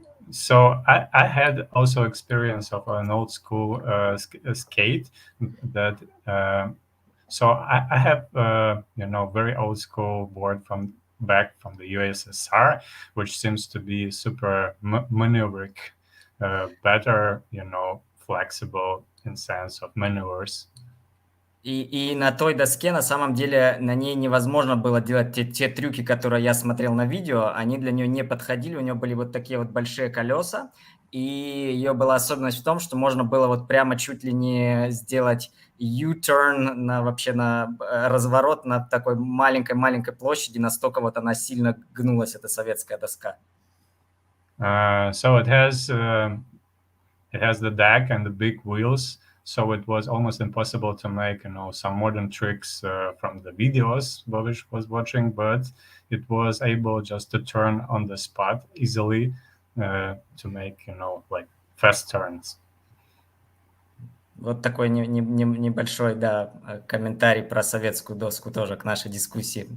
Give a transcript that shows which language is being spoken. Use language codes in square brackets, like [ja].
[en] So I had also experience of an old school skate that. So I have very old school board back from the USSR, which seems to be super maneuveric, better, flexible in sense of maneuvers. [ru] И на той доске, на самом деле, на ней невозможно было делать те трюки, которые я смотрел на видео, они для нее не подходили, у нее были вот такие вот большие колеса, и ее была особенность в том, что можно было вот прямо чуть ли не сделать U-turn вообще на разворот на такой маленькой площади, настолько вот она сильно гнулась, эта советская доска. [en] So it has the deck and the big wheels. So it was almost impossible to make, some modern tricks from the videos Bobish was watching, but it was able just to turn on the spot easily to make, like fast turns. [ru] Вот такой небольшой, да, комментарий про советскую доску тоже к нашей дискуссии.